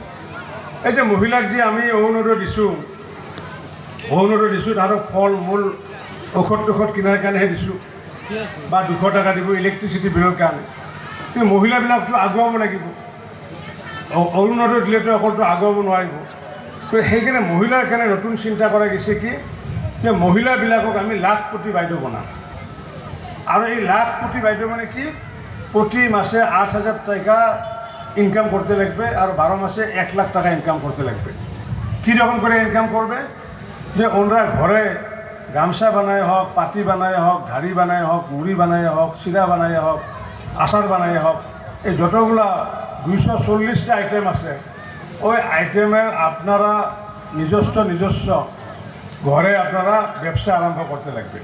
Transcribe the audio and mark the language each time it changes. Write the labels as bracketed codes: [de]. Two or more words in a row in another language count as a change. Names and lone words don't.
[as] এই যে মহিলাক যে আমি অৰুণোদয় দিছোঁ তাহাঁতক ফল মূল ঔষধ কিনাৰ কাৰণেহে দিছোঁ বা 200 টাকা দিব ইলেক্ট্ৰিচিটি বিলৰ কাৰণে। কিন্তু মহিলাবিলাকতো আগুৱাব লাগিব। অৰুণোদয় দিলেতো অকলতো আগুৱাব নোৱাৰিব। তো সেইকাৰণে মহিলাৰ কাৰণে নতুন চিন্তা কৰা গৈছে কি যে মহিলাবিলাকক আমি লাখপতি বাইদেউ বনাম। আৰু এই লাখপতি বাইদেউ মানে কি, [bn] প্রতি মাসে 8,000 টাকা ইনকাম করতে লাগবে আর 12 মাসে 1 লাখ টাকা ইনকাম করতে লাগবে। কীরকম করে ইনকাম করবে? যে ওনারা ঘরে গামছা বানায় হোক, পাটি বানায় হোক, ধাড়ি বানায় হোক, মুড়ি বানায় হোক, চিরা বানায় হোক, আচার বানায় হোক, এই যতগুলা 240টা আইটেম আছে, ওই আইটেমের আপনারা নিজস্ব ঘরে আপনারা ব্যবসা আরম্ভ করতে লাগবে।